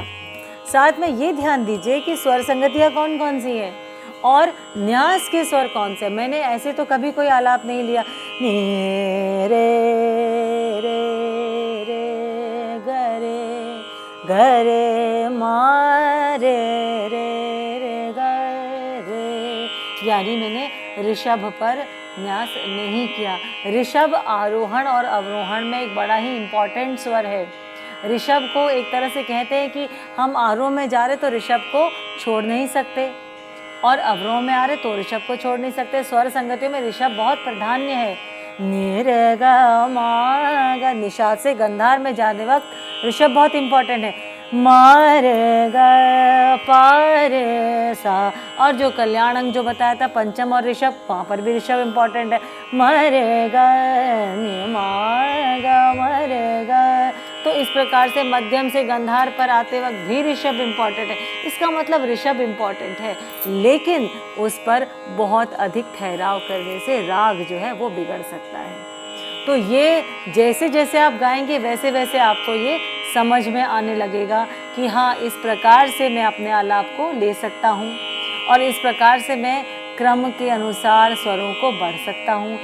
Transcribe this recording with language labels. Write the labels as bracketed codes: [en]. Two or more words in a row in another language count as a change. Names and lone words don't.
[hi] साथ में ये ध्यान दीजिए कि स्वर संगतियाँ कौन कौन सी हैं और न्यास के स्वर कौन से। मैंने ऐसे तो कभी कोई आलाप नहीं लिया नी रे रे रे गरे मा रे रे रे रे, यानी मैंने ऋषभ पर न्यास नहीं किया। ऋषभ आरोहण और अवरोहण में एक बड़ा ही इम्पॉर्टेंट स्वर है। ऋषभ को एक तरह से कहते हैं कि हम आरोह में जा रहे तो ऋषभ को छोड़ नहीं सकते और अवरोह में आ रहे तो ऋषभ को छोड़ नहीं सकते। स्वर संगतियों में ऋषभ बहुत प्राधान्य है। नि रे गा मा गा, निषाद से गंधार में जाने वक्त ऋषभ बहुत इम्पॉर्टेंट है। मा रे गा पा रे सा, और जो कल्याण अंग जो बताया था पंचम और ऋषभ, वहाँ पर भी ऋषभ इम्पॉर्टेंट है। मा रे गा नि मा गा मा रे गा। तो इस प्रकार से मध्यम से गंधार पर आते वक्त भी ऋषभ इम्पॉर्टेंट है। इसका मतलब ऋषभ इम्पॉर्टेंट है, लेकिन उस पर बहुत अधिक ठहराव करने से राग जो है वो बिगड़ सकता है। तो ये जैसे जैसे आप गाएंगे वैसे वैसे आपको ये समझ में आने लगेगा कि हाँ, इस प्रकार से मैं अपने आलाप को ले सकता हूँ और इस प्रकार से मैं क्रम के अनुसार स्वरों को बढ़ सकता हूँ।